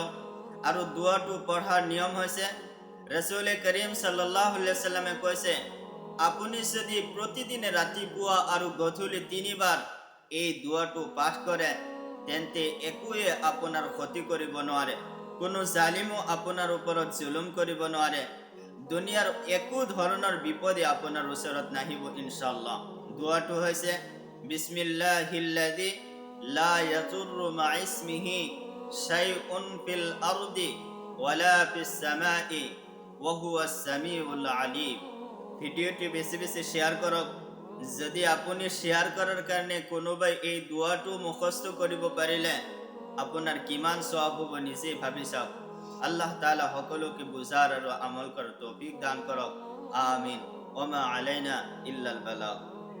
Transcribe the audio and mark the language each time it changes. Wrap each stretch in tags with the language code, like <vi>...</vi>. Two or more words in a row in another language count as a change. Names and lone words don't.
<as>আৰু দোৱাটো পঢ়াৰ নিয়ম হৈছে, ৰাসূল কৰীম</as> <ar>صلى الله عليه وسلم</ar> <as>কৈছে, আপুনি যদি প্ৰতিদিনে ৰাতিপুৱা আৰু গধূলি 3 বাৰ এই দোৱাটো পাঠ কৰে, তেন্তে একোৱে আপোনাৰ ক্ষতি কৰিব নোৱাৰে। কোনো জালিমো আপোনাৰ ওপৰত জুলুম কৰিব নোৱাৰে। দুনিয়াৰ একো ধৰণৰ বিপদে আপোনাৰ ওচৰত নাহিব</as> <ar>إن شاء الله.</ar> <as>দোৱাটো হৈছে,</as> <ar>بسم الله الذي لا يضر مع اسمه شيء في الأرض ولا في السماء وهو السميع العليم.</ar> <as>ভিডিওটি বেশি বেশি শেয়ার কৰক। যদি আপুনি শেয়ার কৰাৰ কাৰণে কোনোবাই এই দোৱাটো মুখস্থ কৰিব পাৰিলে, আপোনাৰ কিমান সওয়াব হ'ব নিজে ভাবি চাওক। আল্লাহ তাআলা সকলোকে বুজাৰ আৰু আমল কৰাৰ তৌফিক দান কৰক।</as> <ar>آمين. وما علينا إلا البلاغ.</ar>